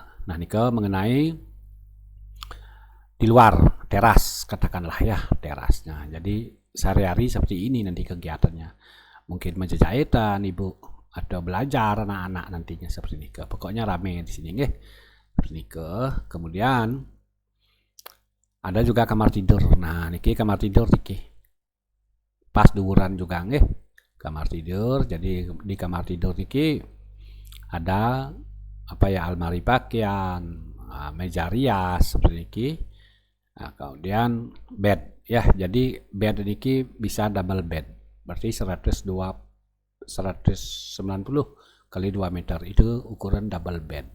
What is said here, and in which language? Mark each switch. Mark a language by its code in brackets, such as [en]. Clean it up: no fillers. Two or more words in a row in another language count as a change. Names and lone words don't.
[id] Nah, niki mengenai di luar teras katakanlah ya, terasnya. Jadi sehari-hari seperti ini nanti kegiatannya. Mungkin menjajahitan Ibu atau belajar anak-anak nantinya seperti ini. Pokoknya rame di sini nggih. Seperti ini. Kemudian ada juga kamar tidur. Nah, niki kamar tidur niki. Pas duuran juga nggih. Kamar tidur. Jadi di kamar tidur niki ada almari pakaian, meja rias seperti ini. Nah, kemudian bed ya. Jadi bed niki bisa [en] double bed. [id] Berarti 190 kali 2 meter itu ukuran [en] double bed.